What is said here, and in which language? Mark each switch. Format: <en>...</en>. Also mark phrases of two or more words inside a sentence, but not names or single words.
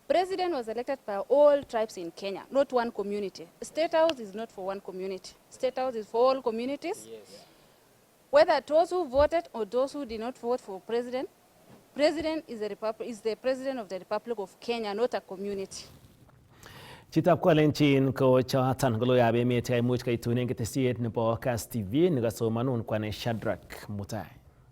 <en>President was elected by all tribes in Kenya, not one community. State House is not for one community. State House is for all communities. Yes. Whether those who voted or those who did not vote for president, president is the president of the Republic of Kenya, not a community.</en> <kln>Chitab Kalenjin ko choton koloyab emet kaimuch kaitunen ketesiet nebo Kass TV nekasomanun kwane Shadrack Mutai.</kln>